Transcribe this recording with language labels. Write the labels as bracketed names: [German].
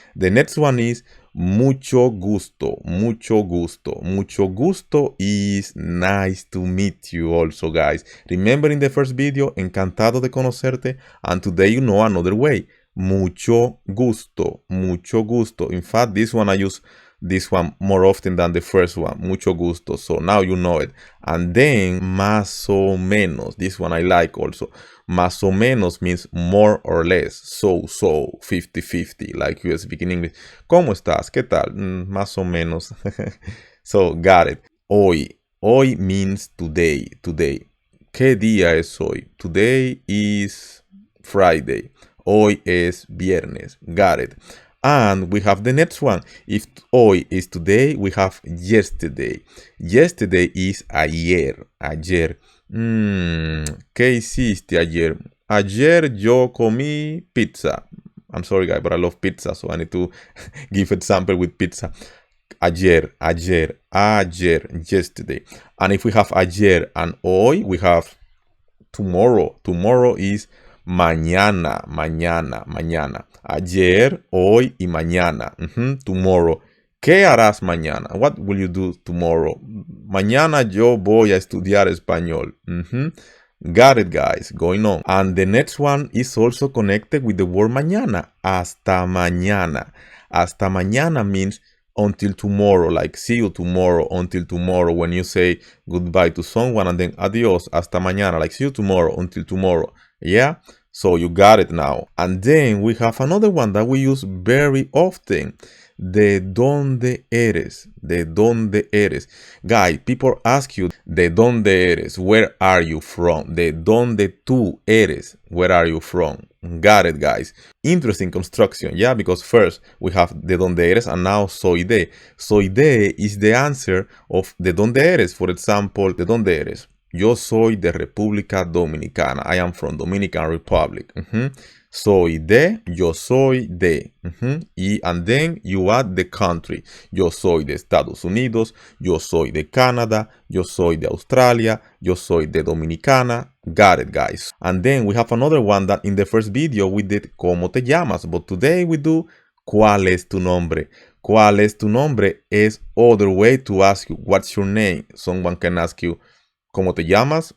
[English] The next one is [Spanish] mucho gusto, mucho gusto. Mucho gusto [English] is nice to meet you also, guys. Remember in the first video, [Spanish] encantado de conocerte, [English] and today you know another way. [Spanish] Mucho gusto, mucho gusto. [English] In fact, this one I use this one more often than the first one. [Spanish] Mucho gusto. [English] So now you know it. And then [Spanish] más o menos. [English] This one I like also. [Spanish] Más o menos [English] means more or less. So, 50-50. Like you speak in English. [Spanish] ¿Cómo estás? ¿Qué tal? Más o menos. [English] So, got it. [Spanish] Hoy. Hoy [English] means today. Today. [Spanish] ¿Qué día es hoy? [English] Today is Friday. [Spanish] Hoy es viernes. [English] Got it. And we have the next one. If hoy is today, we have yesterday. Yesterday is ayer. Ayer. [Spanish] ¿Qué hiciste ayer? Ayer yo comí pizza. [English] I'm sorry, guys, but I love pizza, so I need to give example with pizza. ayer, ayer, ayer, yesterday. And if we have ayer and hoy, we have tomorrow. Tomorrow is mañana, mañana, mañana. [Spanish] Ayer, hoy y mañana. [English] Tomorrow. [Spanish] ¿Qué harás mañana? [English] What will you do tomorrow? [Spanish] Mañana yo voy a estudiar español. [English] Got it, guys. Going on. And the next one is also connected with the word mañana. [Spanish] Hasta mañana. Hasta mañana [English] means until tomorrow, like see you tomorrow, until tomorrow. When you say goodbye to someone and then [Spanish] adios, hasta mañana, [English] like see you tomorrow, until tomorrow. Yeah? So you got it now. And then we have another one that we use very often. [Spanish] ¿De dónde eres? ¿De dónde eres? [English] Guy, people ask you, [Spanish] ¿de dónde eres? [English] Where are you from? [Spanish] ¿De dónde tú eres? [English] Where are you from? Got it, guys. Interesting construction, yeah, because first we have [Spanish] ¿de dónde eres? [English] And now [Spanish] soy de. Soy de [English] is the answer of [Spanish] ¿de dónde eres? [English] For example, [Spanish] ¿de dónde eres? Yo soy de República Dominicana. [English] I am from Dominican Republic. [Spanish] Soy de, yo soy de. [English] And then you add the country. [Spanish] Yo soy de Estados Unidos. Yo soy de Canadá. Yo soy de Australia. Yo soy de Dominicana. [English] Got it, guys. And then we have another one that in the first video we did [Spanish] ¿Cómo te llamas? [English] But today we do [Spanish] ¿Cuál es tu nombre? ¿Cuál es tu nombre? [English] Is other way to ask you what's your name. Someone can ask you [Spanish] ¿Cómo te llamas?